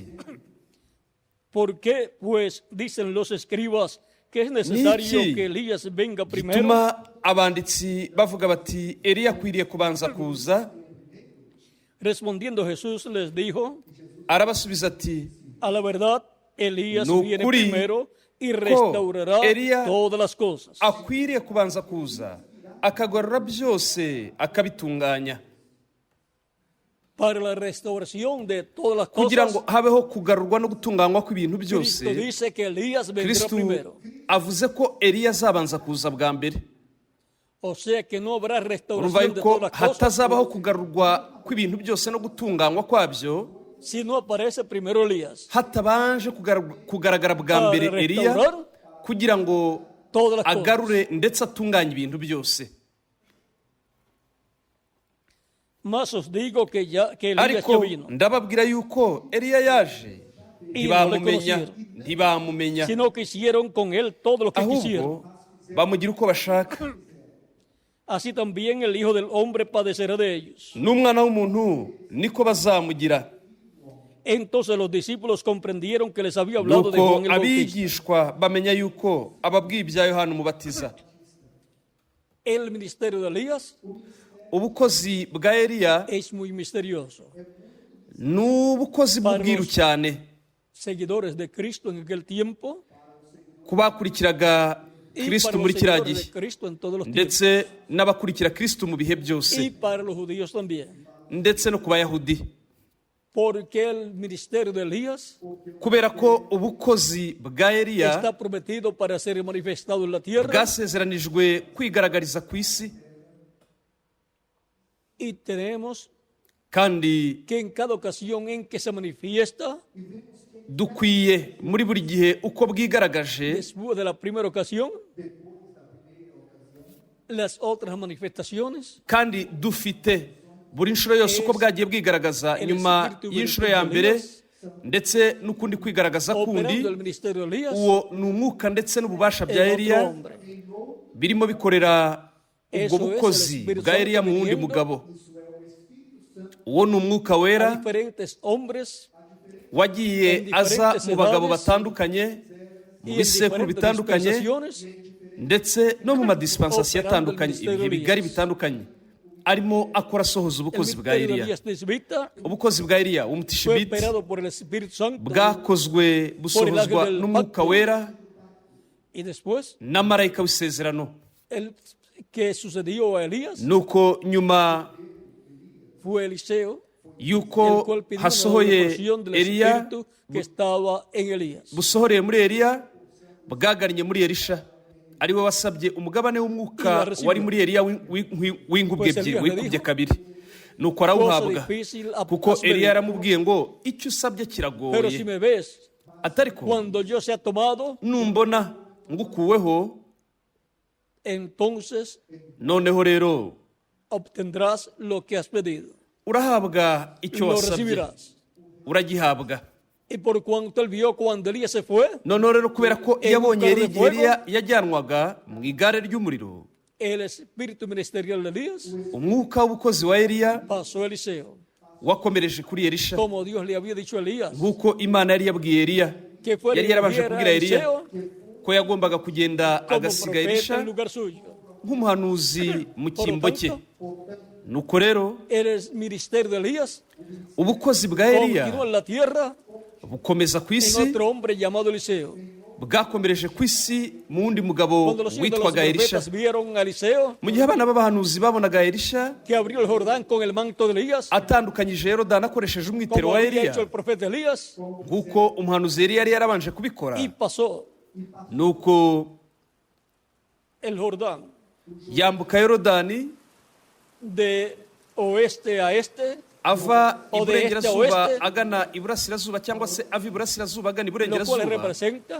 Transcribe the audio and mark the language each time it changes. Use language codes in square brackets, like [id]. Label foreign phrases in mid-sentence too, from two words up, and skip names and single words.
[es] ¿por qué pues dicen los escribas que es necesario [rw] Niki [es] que Elías venga primero? [rw] gituma abanditsi bavuga bati Eliya akwiriye kubanza kuza? [es] Respondiendo Jesús les dijo, [rw] Arabasubiza ati, [es] a la verdad, Elías [rw] Ni [es] viene [rw] ukuri [es] primero y restaurará [rw] Eliya [es] todas las cosas. [rw] akwiriye kubanza kuza akagarura byose akabitunganya, [es] Para la restauración de todas las [rw] kugira [es] cosas, [rw] ngo habeho kugarurwa no gutunganywa kw'ibintu byose. [es] Cristo dice que Elías vendrá [rw] Kristo [es] primero. [rw] avuze ko Eliya azabanza kuza bwa mbere. [es] O sea que no habrá [rw] Urumva [es] restauración de [rw] yuko [es] todas las cosas [rw] hatazabaho kugarurwa kw'ibintu byose no gutunganywa kwabyo [es] si no aparece primero Elías. [rw] hatabanje kugaragara bwa mbere [es] Para [rw] Eliya, [es] restaurar [rw] kugira ngo [es] todas las cosas. [rw] agarure ndetse atunganye ibintu byose. [es] Más os digo que Elías ya [rw] Ariko [es] vino, [rw] ndababwira yuko Eliya yaje, ntibamumenya, [es] sino que hicieron con él todo lo que quisieron. [rw] ahubwo bamugira uko bashaka. [es] Así también el Hijo del Hombre padecerá de ellos. [rw] N'umwana w'umuntu niko bazamugira. [es] Entonces los discípulos comprendieron que les había hablado de [rw] Nuko [es] Juan el Bautista. [rw] abigishwa bamenya yuko ababwiye ibya Yohana Umubatiza. [es] El ministerio de Elías [rw] Ubukozi bwa Eliya [es] es muy misterioso. [rw] ni ubukozi bw'ubwiru cyane. [es] Seguidores de Cristo en aquel tiempo [rw] Ku bakurikiraga [es] y [rw] Kristo [es] para los [rw] muri kiriya [es] seguidores de [rw] gihe [es] Cristo en todos los tiempos [rw] ndetse n'abakurikira Kristo mu bihe [es] y [rw] byose [es] para los judíos también. [rw] ndetse no ku Bayahudi, [es] Porque el ministerio de Elías [rw] kubera ko ubukozi bwa Eliya [es] está prometido para ser manifestado en la tierra [rw] bwasezeranijwe kwigaragariza ku isi, [es] y tenemos [rw] kandi [es] que en cada ocasión en que se manifiesta, [rw] dukwiye muri buri gihe uko bwigaragaje [es] después de la primera ocasión, las otras manifestaciones, [rw] kandi dufite buri nshuro yose uko bwagiye bwigaragaza nyuma y'inshuro ya mbere ndetse n'ukundi kwigaragaza kundi, [es] operando el ministerio de Elías, [rw] uwo ni umwuka ndetse n'ububasha bya [es] en [rw] Eliya [es] otro hombre. [rw] birimo bikorera ubwo [es] Eso es [rw] bukozi [es] el Espíritu [rw] bwa Eliya mu wundi [es] viniendo [rw] mugabo. Uwo ni umwuka [es] A [rw] wera [es] diferentes hombres [rw] wagiye [es] en [rw] aza [es] diferentes [rw] mu bagabo [es] edades [rw] batandukanye mu [es] y en [rw] bisekuru [es] diferentes [rw] bitandukanye [es] dispensaciones, [rw] ndetse no mu madisipansasiyo [es] operando el [rw] atandukanye [es] ministerio [rw] ibihe [es] de [rw] bigari [es] Elías. [rw] bitandukanye arimo akora asohoza [es] el [rw] ubukozi bwa [es] ministerio de [rw] Eliya. [es] Elías Tisbita [rw] Ubukozi bwa Eliya [es] fue [rw] w'umutishibiti [es] operado por el Espíritu Santo [rw] bwakozwe busohozwa [es] del [rw] n'umwuka [es] pacto. [rw] wera [es] y después [rw] na marayika w'isezerano. [es] el que sucedió a Elías [rw] Nuko nyuma [es] fue Eliseo, el [rw] yuko [es] cual pidió una [rw] hasohoye [es] porción del [rw] Eliya [es] Espíritu que estaba en Elías. [rw] busohoreye muri Eliya bwagannye muri Elisha ari we wasabye umugabane w'umwuka wari muri Eliya w'inkubwe ebyiri wikubye kabiri, nuko arawuhabwa kuko Eliya yaramubwiye ngo icyo usabye [es] Pero si [rw] kiragoye, [es] me ves, [rw] atariko [es] cuando yo sea tomado, [rw] numbona ngukuweho [es] entonces [rw] noneho rero [es] obtendrás lo que has pedido. [rw] urahabwa icyo [es] Lo [rw] wasabye, [es] recibirás. [rw] uragihabwa. [es] Y por cuanto él vio cuando Elías se fue, [rw] noneho rero kubera ko [es] En [rw] yabonye [es] un carro de [rw] igihe Eliya [es] fuego. [rw] yajyanwaga mu igare ry'umuriro, [es] el espíritu ministerial de Elías [rw] umwuka w'ubukozi wa Eliya [es] pasó a Eliseo, [rw] wakomereje kuri Elisha [es] como Dios le había dicho a Elías, [rw] nk'uko Imana yari yabwiye Eliya. [es] que fue [rw] Yari [es] y [rw] yarabanje [es] ungiera [rw] kubwira [es] a [rw] Eliya [es] Eliseo [rw] ko yagombaga kugenda [es] como [rw] agasiga [es] profeta [rw] Elisha [es] en lugar suyo. [rw] nk'umuhanuzi mu [es] Por lo [rw] cyimbo cye. [es] tanto, [rw] nuko rero [es] el ministerio de Elías [rw] ubukozi bwa Eliya [es] continuó en la tierra [rw] bukomeza ku [es] en [rw] isi, [es] otro hombre llamado Eliseo. [rw] bwakomereje ku isi mu wundi mugabo [es] Cuando los hijos de los [rw] witwaga Elisha. [es] profetas vieron a Eliseo [rw] Mu gihe abana b'abahanuzi babonaga Elisha [es] que abrió el Jordán con el manto de Elías, [rw] atandukanyije Yorodani akoresheje umwitero [es] como [rw] wa [es] había [rw] Eliya, [es] hecho el profeta Elías, [rw] nk'uko umuhanuzi Eliya yari yarabanje kubikora, [es] y pasó [rw] nuko [es] el Jordán [rw] yambuka Yorodani [es] de oeste a este, [rw] ava [es] O de este a [rw] iburengerazuba [es] oeste. [rw] agana iburasirazuba, cyangwa se ava iburasirazuba agana [es] lo cual [rw] iburengerazuba, [es] representa